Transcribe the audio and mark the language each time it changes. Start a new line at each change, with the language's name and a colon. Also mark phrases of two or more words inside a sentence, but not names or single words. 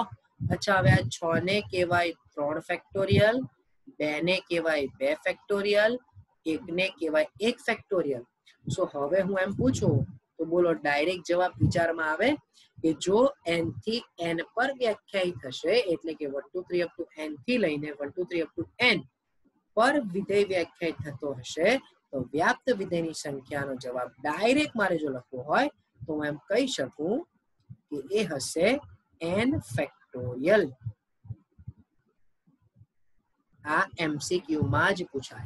Gujarati: અચ્છા, હવે આ 6 ને કહેવાય 3 ફેક્ટોરિયલ, 2 ને કહેવાય 2 ફેક્ટોરિયલ, 1 ને કહેવાય 1 ફેક્ટોરિયલ. સો હવે હું એમ પૂછું તો બોલો ડાયરેક્ટ જવાબ વિચારમાં આવે કે જો n થી n પર વ્યાખ્યાયિત થશે, એટલે કે 1 2 3
English: up to
Gujarati: n થી લઈને 1 2 3
English: up to
Gujarati: n પર વિધેય વ્યાખ્યાયિત થતો હશે તો વ્યાપ્ત વિધેયની સંખ્યાનો જવાબ ડાયરેક્ટ મારે જો લખવો હોય તો હું એમ કહી શકું કે એ હશે n ફેક્ટોરિયલ. આ MCQ માં જ પૂછાય.